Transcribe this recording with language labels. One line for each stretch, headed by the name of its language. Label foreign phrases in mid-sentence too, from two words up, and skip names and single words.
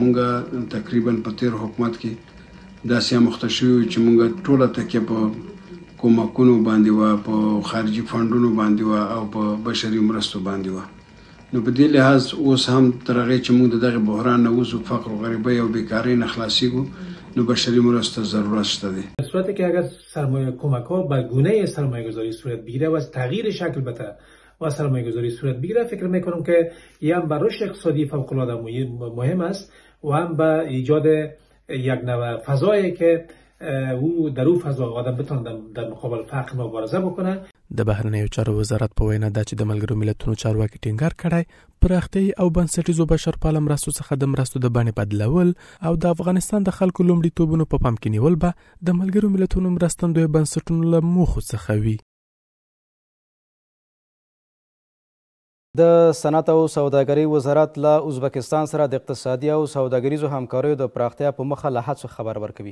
Pashto: موږ تقریبا په تیر حکومت کې داسې اموخته شوي چې موږ ټوله تکیه په کومکونو باندې وه، په خارجي فنډونو باندې وه او په بشري مرستو باندې وه. نو په دې لحاظ اوس هم تر هغې چې موږ د دغې بحران نه وځو، فقر و غریبۍ او بیکارۍ نه خلاصېږو، نو بشری مرسته ضرورت شده دی.
Persian: در صورتی که اگر سرمایه کمک ها به گونه سرمایه گذاری صورت بگیره و از تغییر شکل بده و سرمایه گذاری صورت بگیره، فکر میکنم که یه هم به رشد اقتصادی فوق العاده مهم است و هم به ایجاد یک نوع فضایی که او در اون فضا آدم بتونه در مقابل فقر مبارزه بکنه.
Pashto: د بهرنیو چارو وزارت په وینا دا چې د ملګرو ملتونو چارواکي ټینګار کړی پراختیایي او بنسټیزو بشرپاله مرستو څخه د مرستو د بڼې بدلول او د افغانستان د خلکو لومړیتوبونو په پام کې نیول به د ملګرو ملتونو مرستندویه بنسټونو له موخو څخه وي. د صنعت او سوداګرۍ وزارت له ازبکستان سره د اقتصادي او سوداګریزو همکاریو د پراختیا په مخه له هڅو خبر ورکوي.